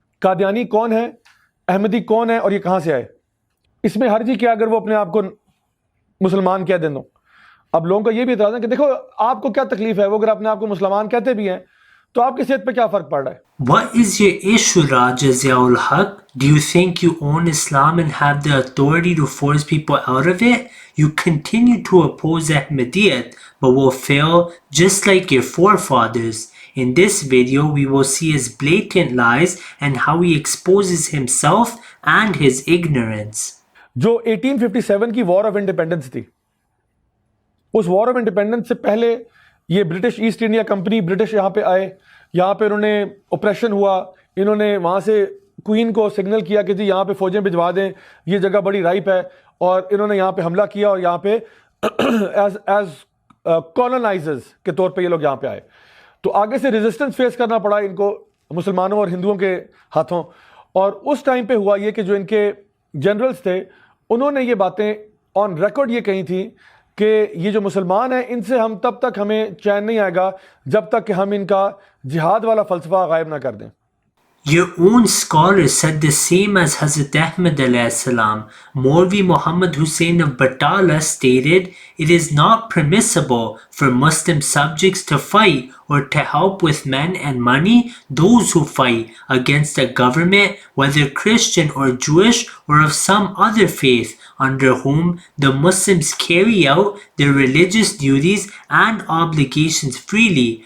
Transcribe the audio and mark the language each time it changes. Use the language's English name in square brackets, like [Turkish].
[Urdu] قادیانی کون ہے, احمدی کون ہے اور یہ کہاں سے آئے. اس میں حرج ہی کیا اگر وہ اپنے آپ کو مسلمان کہہ دیں. اب لوگوں کا یہ بھی اعتراض ہے کہ دیکھو آپ کو کیا تکلیف ہے, وہ اگر اپنے آپ کو مسلمان کہتے بھی ہیں تو آپ کی صحت پہ کیا فرق پڑ رہا ہے. [English] What is your issue, Raja Ziaul Haq? Do you think you own Islam and have the authority to force people out of it? You continue to oppose Ahmadiyyat, but will fail just like your forefathers. In this video, we will see his blatant lies and how he exposes himself and his ignorance. [Urdu] جو 1857 کی war of independence تھی, اس war of independence سے پہلے یہ British East India company, British یہاں پہ آئے, یہاں پہ انہوں نے اوپریشن ہوا, انہوں نے وہاں سے کوئین کو سگنل کیا کہ جی یہاں پہ فوجیں بھجوا دیں, یہ جگہ بڑی رائپ ہے, اور انہوں نے یہاں پہ حملہ کیا اور یہاں پہ ایز کالونائزرز کے طور پہ یہ لوگ یہاں پہ آئے. تو آگے سے ریزسٹنس فیس کرنا پڑا ان کو مسلمانوں اور ہندوؤں کے ہاتھوں. اور اس ٹائم پہ ہوا یہ کہ جو ان کے جنرلز تھے انہوں نے یہ باتیں آن ریکارڈ یہ کہی تھیں کہ یہ جو مسلمان ہیں ان سے ہم تب تک ہمیں چین نہیں آئے گا جب تک کہ ہم ان کا جہاد والا فلسفہ غائب نہ کر دیں. [English] Your own scholars said the same as Hazrat Ahmad alayhi salam. Maulvi Muhammad Hussain of Batala stated, "It is not permissible for Muslim subjects to fight or to help with men and money those who fight against a government, whether Christian or Jewish or of some other faith, under whom the Muslims carry out their religious duties and obligations freely.